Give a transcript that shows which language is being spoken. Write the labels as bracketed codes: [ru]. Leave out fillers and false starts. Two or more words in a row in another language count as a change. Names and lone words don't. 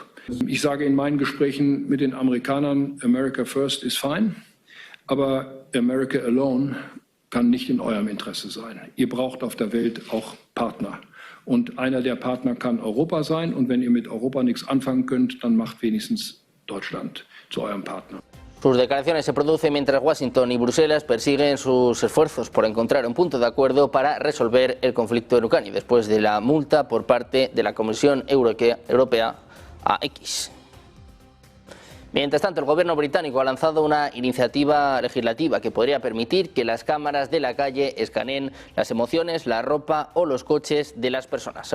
[de] Ich sage in meinen Gesprächen mit den Amerikanern, [en] America First [de] ist fein, aber [en] America Alone [de] kann nicht in eurem Interesse sein. Ihr braucht auf der Welt auch Partner. Und einer der Partner kann Europa sein. Und wenn ihr mit Europa nichts anfangen könnt, dann macht wenigstens Deutschland zu eurem Partner. [es] Sus declaraciones se producen mientras Washington y Bruselas persiguen sus esfuerzos por encontrar un punto de acuerdo para resolver el conflicto en Ucrania, después de la multa por parte de la Comisión Europea a X. Mientras tanto, el gobierno británico ha lanzado una iniciativa legislativa que podría permitir que las cámaras de la calle escaneen las emociones, la ropa o los coches de las personas.